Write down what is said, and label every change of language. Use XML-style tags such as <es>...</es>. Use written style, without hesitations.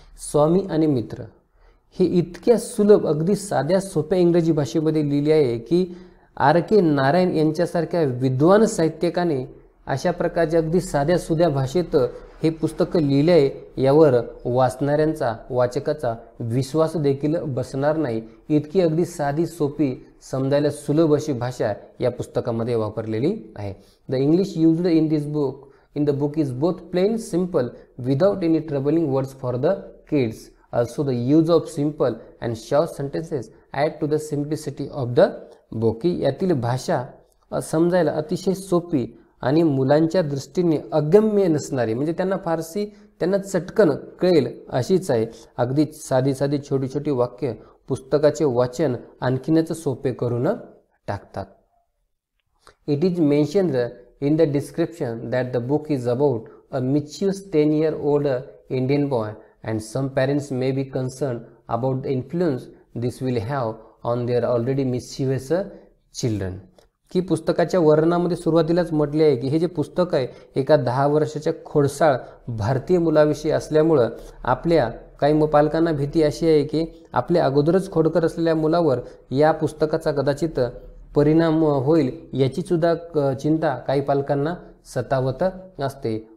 <mr>स्वामी आणि मित्र हे इतक्या सुलभ अगदी साध्या सोप्या इंग्रजी भाषेमध्ये लिहिले आहे की आर के नारायण यांच्यासारख्या विद्वान साहित्यकाने अशा प्रकारच्या अगदी साध्या सुध्या भाषेत हे पुस्तक लिहिले आहे यावर वाचणाऱ्यांचा वाचकाचा विश्वास देखील बसणार नाही. इतकी अगदी साधी सोपी समजायला सुलभ अशी भाषा या पुस्तकामध्ये वापरलेली आहे.</mr> <en>The English used in the book is both plain simple without any troubling words for the kids. Also the use of simple and short sentences add to the simplicity of the book.</en> <mr>यातील भाषा समजायला अतिशय सोपी आणि मुलांच्या दृष्टीने अगम्य नसणारी म्हणजे त्यांना चटकन कळेल अशीच आहे. अगदी साधी छोटी छोटी वाक्य पुस्तकाचे वाचन आणखीनच सोपे करून टाकतात.</mr> <en>It is mentioned in the description that the book is about a mischievous 10-year-old Indian boy, and some parents may be concerned about the influence this will have on their already mischievous children.</en> <mr>की पुस्तकाच्या वर्णनामध्ये सुरुवातीलाच म्हटले आहे की हे जे पुस्तक आहे एका 10 वर्षाच्या खोडसाळ भारतीय मुलाविषयी असल्यामुळं आपल्या काही पालकांना भीती अशी आहे की आपल्या अगोदरच खोडकर असलेल्या मुलावर या पुस्तकाचा कदाचित परिणाम होईल याची सुद्धा चिंता काही पालकांना सतावत असते.</mr>